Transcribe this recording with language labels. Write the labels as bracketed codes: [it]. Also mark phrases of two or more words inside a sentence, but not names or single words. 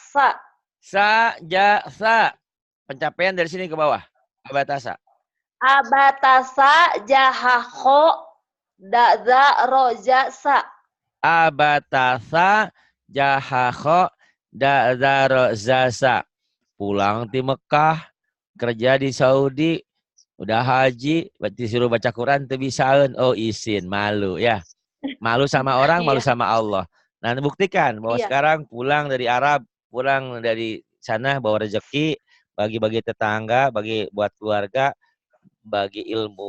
[ar] Sajasa. [id] Pencapaian dari sini ke bawah. [ar] Abatasa. Abatasa jahaho daza rojasa. Abatasa jahakho zasa. [id] Pulang di Mekah, kerja di Saudi, udah haji, disuruh baca Quran tuh bisaeun. Oh izin, malu ya. Malu sama orang, malu Iya, sama Allah. Nah, buktikan bahwa iya. sekarang pulang dari Arab, pulang dari sana bawa rezeki, bagi-bagi tetangga, bagi buat keluarga, bagi ilmu.